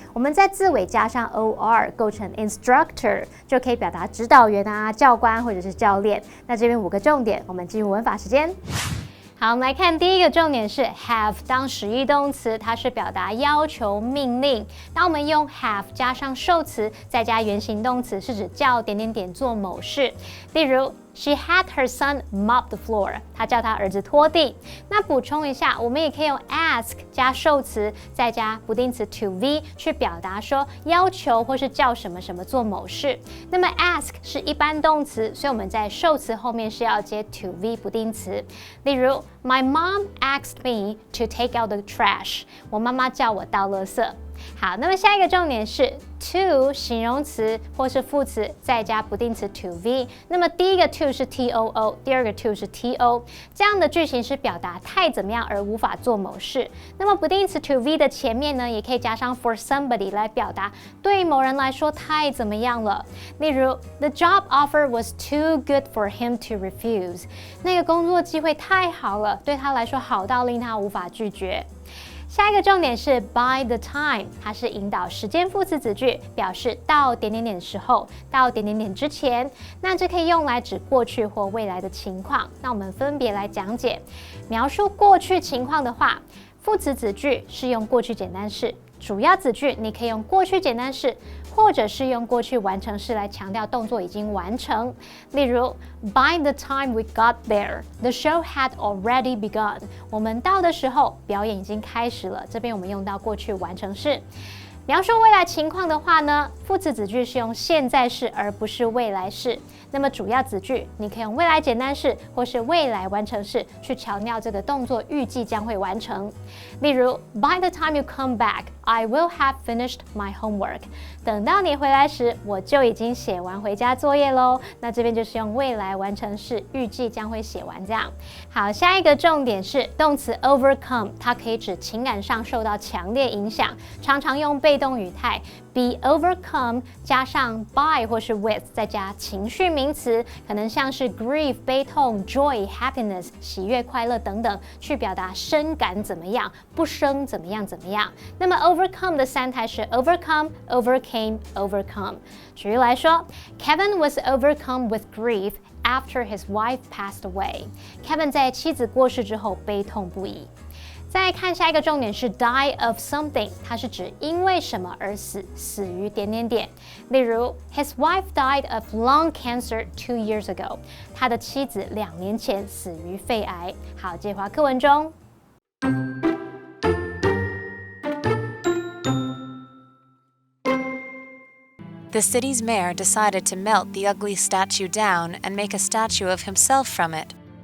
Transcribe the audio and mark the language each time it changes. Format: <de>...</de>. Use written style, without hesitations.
<zh>我们在字尾加上 or 构成 instructor， 就可以表达指导员啊、教官或者是教练。那这边5个重点，我们进入文法时间。好，我们来看第一个重点是 have 当实义动词，它是表达要求、命令。当我们用 have 加上受词，再加原形动词，是指叫点点点做某事。例如</zh> <en>She had her son mop the floor.</en> <zh>她叫她儿子拖地。那补充一下，我们也可以用 ask 加受词，再加不定词 to be 去表达说要求或是叫什么什么做某事。那么 ask 是一般动词，所以我们在受词后面是要接 to be 不定词。例如</zh> <en>My mom asked me to take out the trash.</en> <zh>我妈妈叫我倒垃圾。好，那么下一个重点是 to 形容词或是副词，再加不定词 to be。那么第一个 to 是 too， 第二个 to 是 to， 这样的句型是表达太怎么样而无法做某事。那么不定词 to be 的前面呢，也可以加上 for somebody 来表达对某人来说太怎么样了。例如</zh> <en>The job offer was too good for him to refuse。</en> <zh>那个工作机会太好了，对他来说好到令他无法拒绝。下一个重点是 by the time， 它是引导时间副词子句，表示到点点点的时候，到点点点之前。那这可以用来指过去或未来的情况。那我们分别来讲解。描述过去情况的话，副词子句是用过去简单式，主要子句你可以用过去简单式，或者是用过去完成式来强调动作已经完成。例如</zh> <en>By the time we got there, the show had already begun.</en> <zh>我们到的时候，表演已经开始了。这边我们用到过去完成式。描述未来情况的话呢，副词子句是用现在式而不是未来式。那么主要子句你可以用未来简单式或是未来完成式去强调这个动作预计将会完成。例如</zh> <en>By the time you come back, I will have finished my homework.</en> <zh>等到你回来时，我就已经写完回家作业咯。那这边就是用未来完成式，预计将会写完这样。好，下一个重点是动词 overcome， 它可以指情感上受到强烈影响，常常用被动语态 be overcome 加上 by 或是 with 再加情绪名词，可能像是 grief 悲痛、joy happiness 喜悦快乐等等，去表达深感怎么样，不生怎么样怎么样。那么 overcome 的三态是 overcome, overcame, overcome。举例来说</zh> <en>Kevin was overcome with grief after his wife passed away.</en> <zh>Kevin 在妻子过世之后悲痛不已。再看下一个重点是 die of something， 它是指因为什么而死，死于点点点。</zh> <en>例如 His wife died of lung cancer 2 years ago，</en> <zh>他的妻子2年前死于肺癌。好，接回课文中。</zh> <en>The city's mayor decided to melt the ugly statue down and make a statue of himself from it.</en>